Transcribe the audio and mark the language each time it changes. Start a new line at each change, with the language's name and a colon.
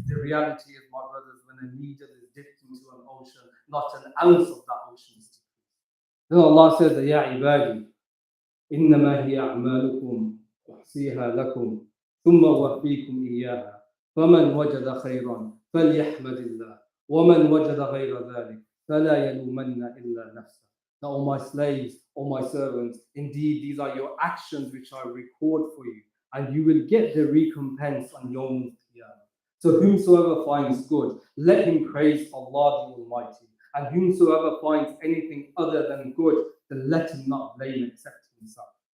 English: The reality is, my brothers, when a needle is dipped into an ocean, not an ounce of that ocean is decreased. Then Allah says,
Arabic: Ya ibadi, إنما هي أعمالكم أحصيها لكم ثم أوفيكم إياها فمن وجد خيرا فليحمد الله ومن وجد غير ذلك فلا يلومن إلا نفسه.
English: Now, all my slaves, all my servants, indeed these are your actions which I record for you, and you will get the recompense on Yawm al-Qiyamah. So whomsoever finds good, let him praise Allah the Almighty, and whomsoever finds anything other than good, then let him not blame except himself.